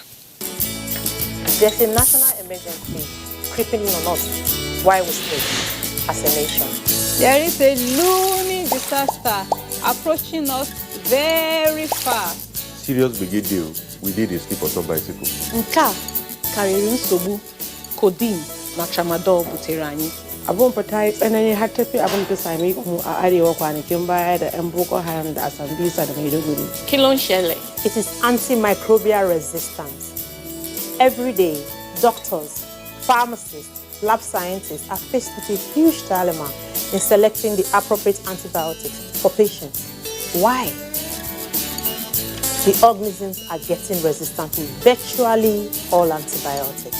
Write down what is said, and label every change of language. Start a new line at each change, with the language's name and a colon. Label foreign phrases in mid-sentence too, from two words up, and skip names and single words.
English: There's a national emergency creeping in on us while we sleep as a nation. There is a looming disaster approaching us very fast. Serious big deal. We did a sleep on some bicycle.
Igbo: Nka karịrị nsogbu codeine na tramadol butere anyị.
Hausa: Abun fata yi tsanani har tafi abin da same mu a arewa kwanakin baya da 'yan Boko Haram da Asambisa da Maiduguri.
Yoruba: Kí ló ń ṣẹlẹ̀?
English: It is antimicrobial resistance. Every day, doctors, pharmacists, lab scientists are faced with a huge dilemma in selecting the appropriate antibiotics for patients. Why? The organisms are getting resistant to virtually all antibiotics.